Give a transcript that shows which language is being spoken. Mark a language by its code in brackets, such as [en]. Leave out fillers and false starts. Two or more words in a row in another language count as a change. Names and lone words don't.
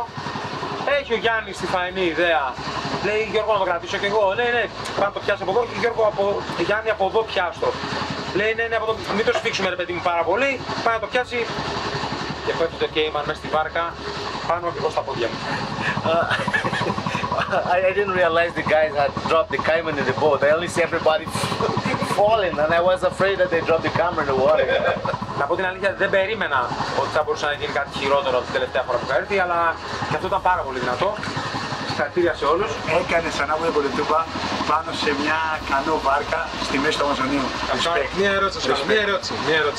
[el] Έχει ο Γιάννης τη φαϊνή ιδέα. Λέει Γιώργο να το κρατήσω και εγώ. Ναι, πάμε να το πιάσω από εδώ και Γιώργο Γιάννη από εδώ πιάστο. Λέει ναι, από εδώ, μην το σφίξουμε ρε παιδί μου πάρα πολύ. Πάει να το πιάσει. Και πέφτει το Cayman μέσα στη βάρκα πάνω ακριβώς στα πόδια μου. [en] I didn't realize the guys had dropped the Cayman in the boat. I only see everybody falling and I was afraid that they dropped the camera in the water. [el] Να πω την αλήθεια, δεν περίμενα ότι θα μπορούσε να γίνει κάτι χειρότερο την τελευταία φορά που είχα έρθει, αλλά και αυτό ήταν πάρα πολύ δυνατό. Συγχαρητήρια σε όλους. Έκανε σαν άβολη κολοτούπα πάνω σε μια κανό βάρκα στη μέση του Αμαζονίου. Μια ερώτηση.